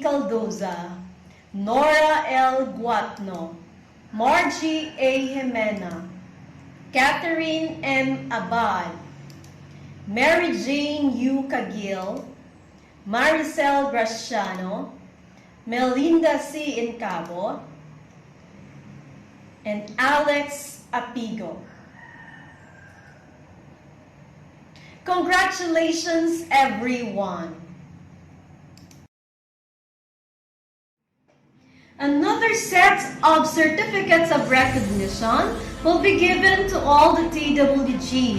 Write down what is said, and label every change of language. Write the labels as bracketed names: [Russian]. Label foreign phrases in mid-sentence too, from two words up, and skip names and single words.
[English] Caldoza, Nora L. Guatno, Margie A. Jimena, Catherine M. Abad, Mary Jane U. Cagil, Maricel Graciano, Melinda C. Incabo, and Alex Apigo. Congratulations, everyone! Another set of certificates of recognition will be given to all the TWGs.